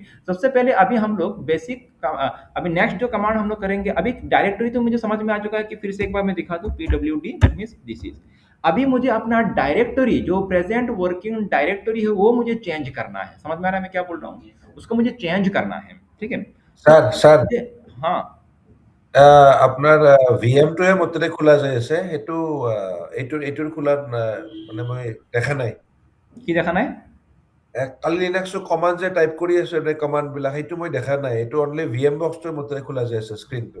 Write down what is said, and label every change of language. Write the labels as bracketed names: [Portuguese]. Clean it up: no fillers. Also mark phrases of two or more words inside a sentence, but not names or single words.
[Hindi] सबसे पहले अभी हम लोग बेसिक, अभी नेक्स्ट जो कमांड हम लोग करेंगे, अभी डायरेक्टरी तो मुझे समझ में आ चुका है कि फिर से एक बार मैं दिखा दूं, pwd [English] that means this is. [Hindi] अभी मुझे अपना डायरेक्टरी, जो [English] present working directory [Hindi] है, वो मुझे चेंज करना है। समझ में आ रहा है मैं क्या बोल रहा हूँ, उसको मुझे चेंज करना है, ठीक है। [English] sir sir [Hindi] हाँ, [Assamese] আপোনাৰ ভিএমটোহে মোৰ তাতে খোলা যায় আছে সেইটো এইটোৰ খোলাত মানে মই দেখা নাই কি দেখা নাই, কালি লিনাক্সৰ কমাণ্ড যে টাইপ কৰি আছো এই কমাণ্ডবিলাক সেইটো মই দেখা নাই এইটো [English] only VM boxটোৰ [Assamese] মোৰ তাতে খোলা যায় আছে স্ক্ৰীনটো